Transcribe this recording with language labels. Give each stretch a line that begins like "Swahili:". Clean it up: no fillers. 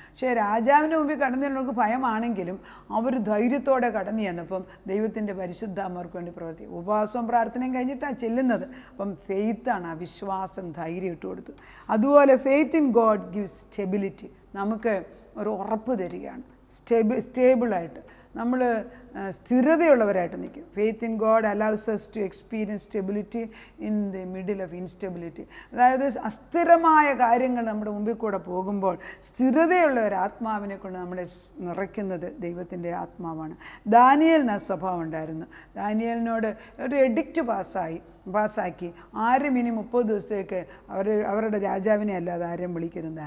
Malayalam: പക്ഷേ രാജാവിൻ്റെ മുമ്പിൽ കടന്നു ചെല്ലുന്നവർക്ക് ഭയമാണെങ്കിലും അവർ ധൈര്യത്തോടെ കടന്നു ചെന്നപ്പം ദൈവത്തിൻ്റെ പരിശുദ്ധാത്മാർക്ക് വേണ്ടി പ്രവർത്തിക്കും. ഉപവാസവും പ്രാർത്ഥനയും കഴിഞ്ഞിട്ടാണ് ചെല്ലുന്നത്. അപ്പം ഫെയ്ത്താണ്, ആ വിശ്വാസം ധൈര്യം ഇട്ട് കൊടുത്തു.
English: അതുപോലെ faith in God gives stability.
Malayalam: നമുക്ക് ഒരു ഉറപ്പ് തരികയാണ്. സ്റ്റേബിളായിട്ട് നമ്മൾ സ്ഥിരതയുള്ളവരായിട്ട് നിൽക്കും.
English: Faith in God allows us to experience stability in the middle of instability.
Malayalam: അതായത് അസ്ഥിരമായ കാര്യങ്ങൾ നമ്മുടെ മുമ്പിൽ കൂടെ പോകുമ്പോൾ സ്ഥിരതയുള്ള ഒരു ആത്മാവിനെ കൊണ്ട് നമ്മളെ നിറയ്ക്കുന്നത് ദൈവത്തിൻ്റെ ആത്മാവാണ്. ദാനിയേലിന് ആ സ്വഭാവം ഉണ്ടായിരുന്നു. ദാനിയേലിനോട് ഒരു എഡിക്റ്റ് പാസ്സാക്കി ആരും ഇനി 30 ദിവസത്തേക്ക് അവരുടെ രാജാവിനെ അല്ലാതെ ആരും വിളിക്കരുത്.